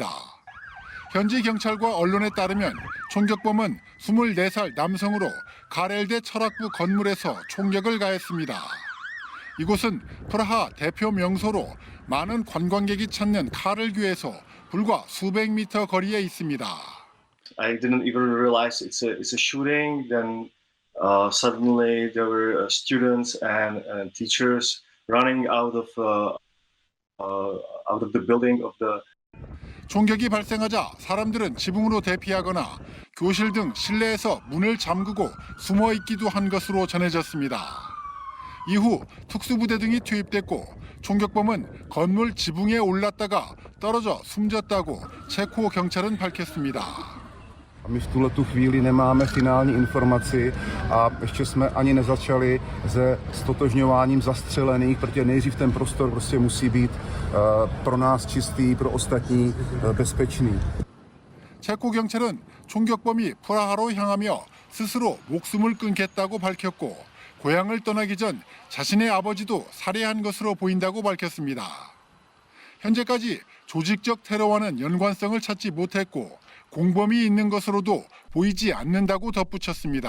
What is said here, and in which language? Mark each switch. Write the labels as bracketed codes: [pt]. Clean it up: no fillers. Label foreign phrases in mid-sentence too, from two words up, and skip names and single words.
[ko] 현지 경찰과 언론에 따르면 총격범은 24살 남성으로 카렐대 철학부 건물에서 총격을 가했습니다. 이곳은 프라하 대표 명소로 많은 관광객이 찾는 카를교에서 불과 수백 미터 거리에 있습니다. [en] I didn't even realize it's a shooting. Then suddenly there were students and teachers running out of the building of the. [ko] 총격이 발생하자 사람들은 지붕으로 대피하거나 교실 등 실내에서 문을 잠그고 숨어 있기도 한 것으로 전해졌습니다. 이후 특수부대 등이 투입됐고 총격범은 건물 지붕에 올랐다가 떨어져 숨졌다고 체코 경찰은 밝혔습니다. [cs] My v tuhletu chvíli nemáme finální informaci a ještě jsme ani nezačali se stotožňováním zastřelených, protože nejdřív ten prostor prostě musí být pro nás čistý, pro ostatní bezpečný. [ko] 체코 경찰은 총격범이 프라하로 향하며 스스로 목숨을 끊겠다고 밝혔고 고향을 떠나기 전 자신의 아버지도 살해한 것으로 보인다고 밝혔습니다. 현재까지 조직적 테러와는 연관성을 찾지 못했고 공범이 있는 것으로도 보이지 않는다고 덧붙였습니다.